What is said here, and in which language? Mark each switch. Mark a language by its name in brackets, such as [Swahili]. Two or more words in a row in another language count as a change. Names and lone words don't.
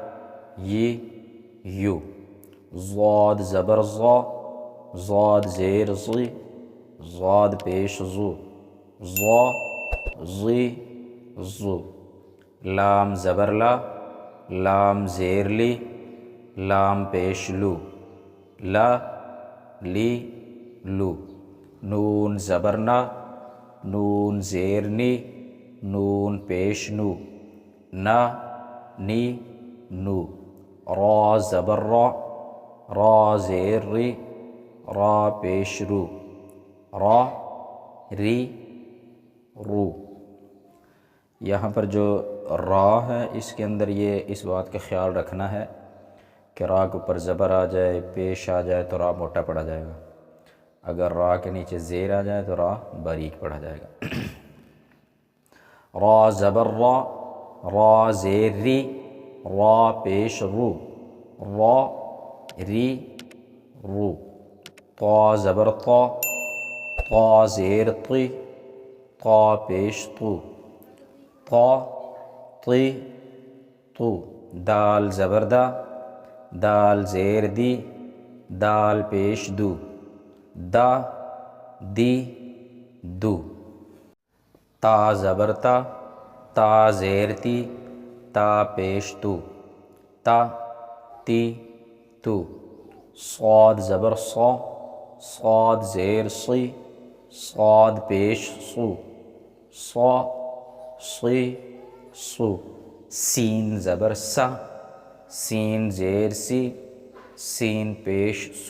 [Urdu] یو ضاد زبر ضاد زیر ضاد پیش زو لام زبر لام زیر لام پیش لو نون زبر نون زیر نون پیش نو را زبر را زیر را پیش رو یہاں پر جو را ہے اس کے اندر اس بات کا خیال رکھنا ہے کہ را کے اوپر زبر آ جائے پیش آ جائے تو را موٹا پڑا جائے گا، اگر را کے نیچے زیر آ جائے تو را باریک پڑا جائے گا۔ را زبر را زیر را پیش رو طا زبر طا زیر طا پیش تو دال زبر دال زیر دال پیش دو تا زبر تا زیر تا پیش تو صاد زبر صاد زیر صاد پیش سو سین زبر سین زیر سین پیش